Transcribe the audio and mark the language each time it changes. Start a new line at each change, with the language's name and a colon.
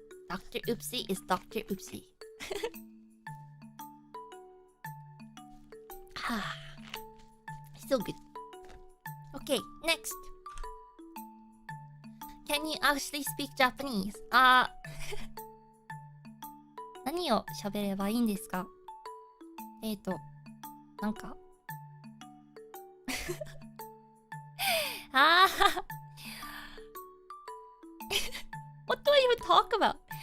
English: Dr. Oopsie is Dr. Oopsie. So good. Okay, next. Can you actually speak Japanese?
Japanese: 何を喋ればいいんですか？
English: なんかWhat do I even talk about?